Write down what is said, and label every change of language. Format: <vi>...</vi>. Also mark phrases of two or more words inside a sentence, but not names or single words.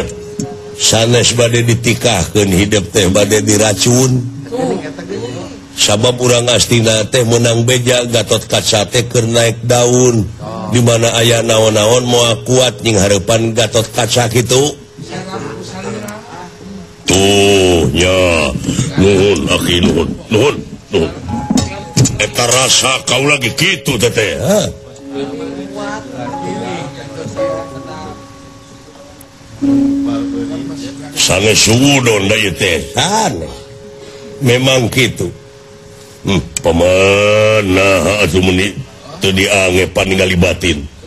<su>sanes bade ditikahkeun hidup teh bade diracun sabab urang astina teh menang beja Gatot Kaca teh keur</su> <id>naik daun</id> <su>di mana aya naon-naon moal kuat nying hareupan Gatot Kaca kitu tuh nya nuhun aki nuhun eta rasa kau lagi kitu teteh sanes suudon da ieu teh sanes memang kitu pamana atuh meni teu diangepan ningali batin</su>